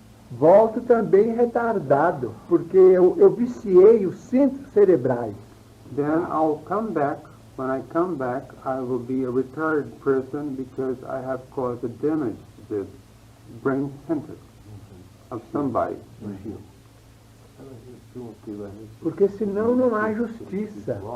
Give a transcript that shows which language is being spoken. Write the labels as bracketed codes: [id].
[pt] Volto também retardado, porque eu viciei os centros cerebrais. [en] Then I'll come back. When I come back, I will be a retarded person because I have caused a damage to the brain center of somebody. [pt] Porque senão não há justiça.